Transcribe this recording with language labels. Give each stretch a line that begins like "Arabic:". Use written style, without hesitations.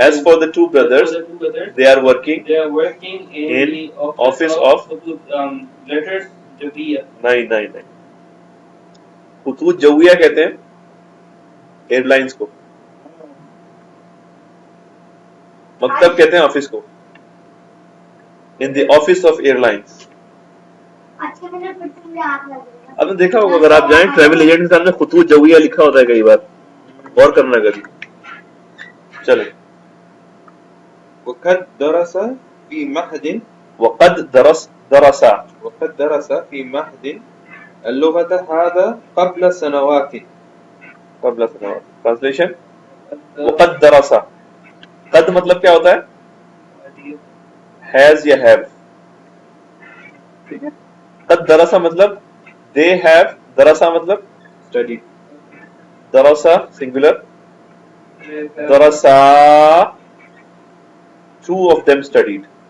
English: As for the 2 brothers, they are working they are working in the office of letters
Arabic: جوية.
Urdu: نہیں خطوط جویہ کہتے ہیں year lines کو, مکتب کہتے ہیں آفس کو.
English: In the office of airlines.
Urdu: اچھا میں نے پھر سے آپ لگے گا. آپ نے دیکھا ہوگا اگر آپ جائیں ٹریول ایجنٹ کے سامنے خطوط جویہ لکھا ہوتا ہے کئی بار, غور کرنا کبھی. چلیں.
Arabic: وقد درس في معهد وقد درس في معهد اللغة هذا قبل سنوات. ٹرانسلیشن وقد درس.
Urdu: قد مطلب کیا ہوتا ہے؟ ہیز یا ہیو. ٹھیک ہے.
Arabic: قد درس
English: مطلب they have.
Arabic: درسا مطلب
English: studied.
Arabic: درسا سنگولر. درسا
English: 2 of them studied.